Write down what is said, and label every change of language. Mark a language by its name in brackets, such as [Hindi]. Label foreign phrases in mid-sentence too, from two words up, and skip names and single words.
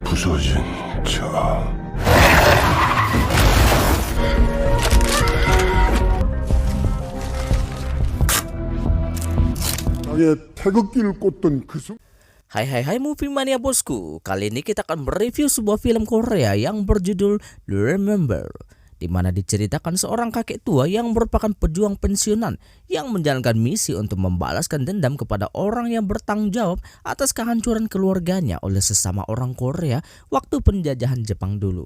[Korean] 부서진 자. 나의 태극기를 꽂던 그 순간. [Indonesian] Hai Movie Mania bosku, kali ini kita akan mereview sebuah film Korea yang berjudul The Remember, di mana diceritakan seorang kakek tua yang merupakan pejuang pensiunan yang menjalankan misi untuk membalaskan dendam kepada orang yang bertanggung jawab atas kehancuran keluarganya oleh sesama orang Korea waktu penjajahan Jepang dulu.